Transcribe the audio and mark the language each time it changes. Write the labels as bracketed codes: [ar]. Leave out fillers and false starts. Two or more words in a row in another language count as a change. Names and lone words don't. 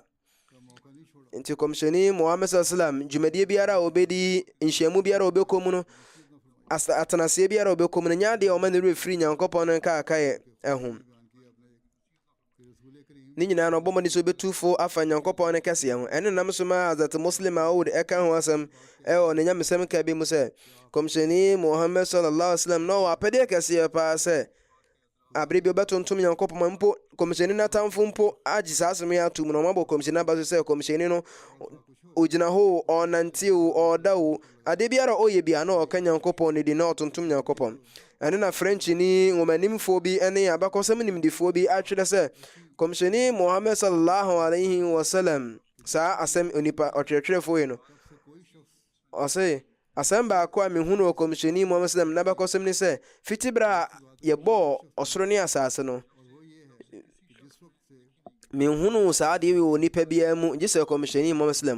[ak] Nti kɔmhyɛni Muhammad sallam dwumadie biara a obɛdi, nhyiamu biara a obɛkɔ mu no, atenaseɛ biara a obɛkɔ mu no, nyɛ adeɛ a ɔma ne werɛ firi Nyankopɔn no nkaakaeɛ ɛho. Ne nyinaa no ɔbɔ mmɔden sɛ obɛtu fo afa Nyankopɔn no kɛseɛ ho. ɛne nam so ma Hazrat Muslim Maud ɛka ho asɛm ɛwɔ ne nyamesɛm ka bi mu sɛ kɔmhyɛni Muhammad [ar] صلى الله عليه وسلم [ak] na ɔwɔ apɛdeɛ kɛseɛ paa sɛ abere bi ɔbɛtontom Nyankopɔn mpo kɔmhyɛni n'atamfo mpo agye saa asɛm yi ato mu na ɔmabɔ kɔmhyɛni aba so sɛ kɔmhyɛni no ogyina hɔ, ɔnante o, ɔda o, ade biara ɔyɛ bia na ɔka Nyankopɔn ne di na ɔtontom Nyankopɔn. ɛne na Frenchni nwomanimfoɔ bi ne abakɔsɛm nimdifoɔ bi atwerɛ sɛ kɔmhyɛni Muhammad [ar] صلى الله عليه وسلم [ak] saa asɛm onipa ɔtwerɛtwerɛfoɔ yi no ɔse asɛm baako a mehunu wɔ kɔmhyɛni Muhammad sallam na bɛkɔsɛm ne sɛ fiti berɛ a yɛbɔɔ ɔsoro ne asase no, menhunu saa adeɛ wɔ nipa biara mu gye sɛ kɔmhyɛni Muhammad sallam.